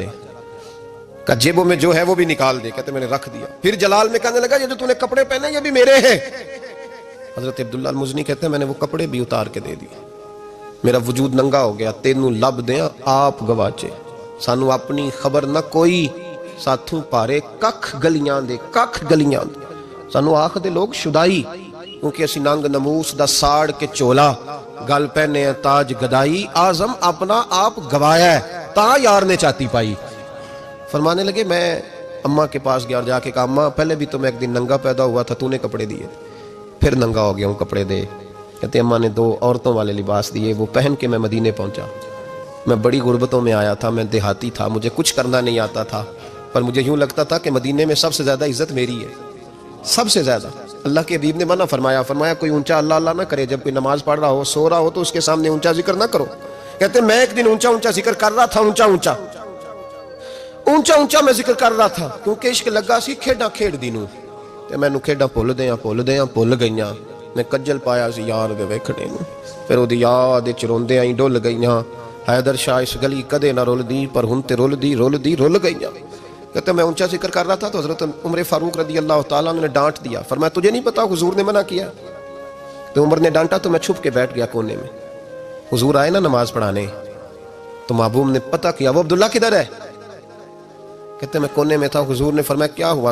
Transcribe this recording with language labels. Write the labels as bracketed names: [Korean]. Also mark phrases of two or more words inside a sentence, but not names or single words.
[Urdu] کہا جیبوں میں جو ہے وہ بھی نکال دے۔ کہتے میں نے رکھ دیا۔ پھر جلال میں کہنے لگا یہ جو تو نے کپڑے پہنے یہ بھی میرے ہیں۔ حضرت عبداللہ المزنی کہتے ہیں میں نے وہ کپڑے بھی اتار کے دے دیے۔ میرا وجود ننگا ہو گیا۔ [Punjabi] تینوں لب دیں آپ گواچے، سانو اپنی خبر نہ کوئی، ساتھوں پارے ککھ گلیاں دے، ککھ گلیاں دے۔ سانو آخ دے لوگ شدائی، کیونکہ اسی ننگ نموس دا ساڑ کے چولا، گل پہنے تاج گدائی، آزم اپنا آپ گوایا ہے تا یار نے چاہتی پائی۔ [Urdu] فرمانے لگے میں اماں کے پاس گیا اور جا کے کہا اماں پہلے بھی تو میں ایک دن ننگا پیدا ہوا تھا، تو نے کپڑے دیے، پھر ننگا ہو گیا ہوں، کپڑے دے۔ کہتے اماں نے 2 عورتوں والے لباس دیے، وہ پہن کے میں مدینے پہنچا۔ میں بڑی غربتوں میں آیا تھا، میں دیہاتی تھا، مجھے کچھ کرنا نہیں آتا تھا، پر مجھے یوں لگتا تھا کہ مدینے میں سب سے زیادہ عزت میری ہے، سب سے زیادہ۔ اللہ کے حبیب نے منع فرمایا کوئی اونچا اللہ اللہ نہ کرے، جب کوئی نماز پڑھ رہا ہو سو رہا ہو تو اس کے سامنے اونچا ذکر نہ کرو۔ کہتے میں ایک دن اونچا اونچا ذکر کر رہا تھا، اونچا اونچا میں ذکر کر رہا تھا، کیونکہ [Punjabi] عشق لگا سی کھیڈاں کھیڈ دی نوں، تے مینوں کھیڈاں بھول گئیاں۔ میں کجل پایا سی یار دے ویکھنے نوں، پھر اودی یاد وچ روندے آئی ڈل گئیاں۔ حیدر شاہ اس گلی کدے نہ رول دی، پر ہن تے رول گئیاں۔ [Urdu] کہتے میں اونچا ذکر کر رہا تھا تو حضرت عمر فاروق رضی اللہ تعالیٰ عنہ نے ڈانٹ دیا، فرمایا تجھے نہیں پتا حضور نے منع کیا؟ تو عمر نے ڈانٹا تو میں چھپ کے بیٹھ گیا کونے میں۔ حضور آئے نا نماز پڑھانے تو محبوب نے پتہ کیا وہ عبداللہ کدھر ہے؟ کہتے میں کونے میں تھا، حضور نے فرمایا کیا ہوا؟